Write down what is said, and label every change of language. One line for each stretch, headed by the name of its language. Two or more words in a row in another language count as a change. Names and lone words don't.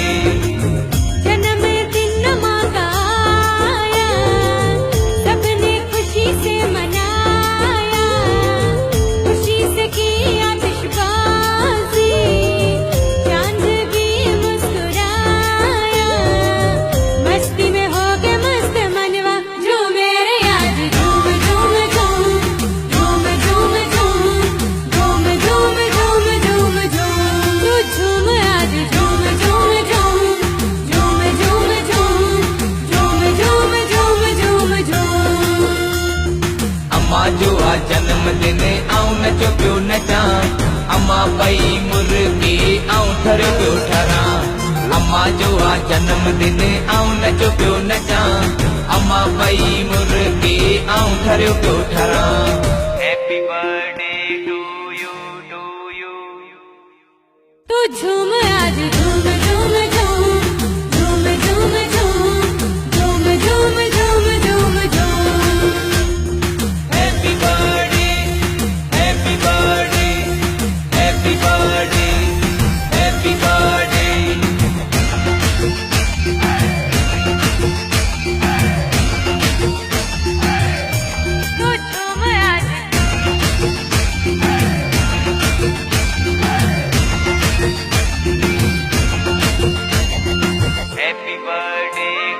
Hindi: जन्मदिन अम्मा का आया, सबने खुशी से मनाया, खुशी से की आतिशबाजी, चांद भी मुस्कुराया, मस्ती में हो गए मस्त मनवा, झूमे रे आज झूम झूम झूम, झूम झूम झूम, झूम झूम झूम झूम झूम, तू झूम आज झूम झूम झूम, झूम झूम झूम, झूम झूम झूम झूम झूम।
Sindhi: अम्मा जो आज जन्मदिन आऊं नचो पियो नचा, अम्मा पई मुर्गी आऊं ठर पियो ठरा। अम्मा जो आज जन्मदिन आऊं नचो पियो नचा, अम्मा पई मुर्गी आऊं ठर पियो ठरा।
English: Happy birthday to you, to you.
Hindi: तू झूम आज झूम झूम झूम, झूम झूम झूम, झूम झूम झूम झूम झूम।
English: Happy birthday, happy birthday, happy birthday, happy birthday.
Hindi: तू झूम आज
English: Happy birthday.